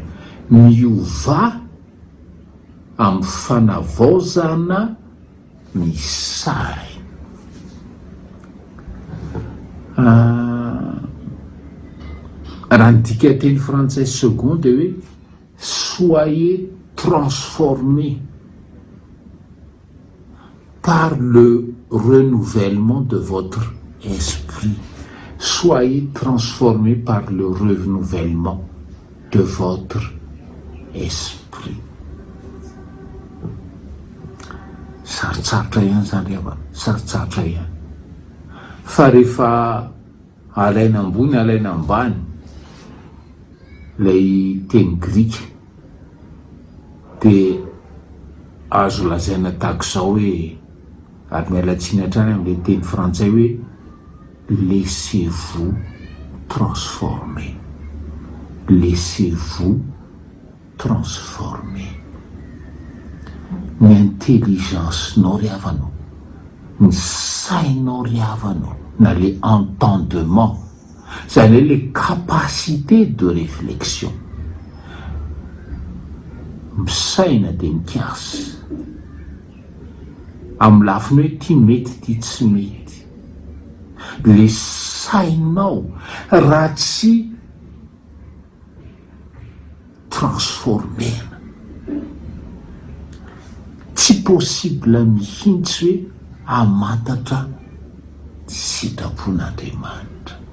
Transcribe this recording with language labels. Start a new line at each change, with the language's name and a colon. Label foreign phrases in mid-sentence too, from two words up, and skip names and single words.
Malagasy: Miova amin'ny fanavaozana ny saina. Raha ny dika teny frantsay second de hoe
French: soyez transformés par le renouvellement de votre esprit. Soyez transformés par le renouvellement de votre esprit.
Malagasy: Sarotsarotra ihany zany rehefa, sarotsarotra ihany. Fa rehefa alaina ambony alaina ambany lay teny grika de azo lazaina tahak'izao hoe, ary mialatsiny hatrany amin'ilay teny frantsay hoe
French: laissez-vous transformer. Laissez-vous transformer.
Malagasy: Ny intelligence-nao ry havanao, ny sainao ry havanao, na
French: le entendement,
Malagasy: zany hoe
French: le capacité de réflexion.
Malagasy: Misaina de mikasy amin'ny lafiny hoe ty mety ty tsy mety. Le sainao raha tsy transformena, tsy possible mihitsy hoe hamantatra sitrapon'Andriamanitra.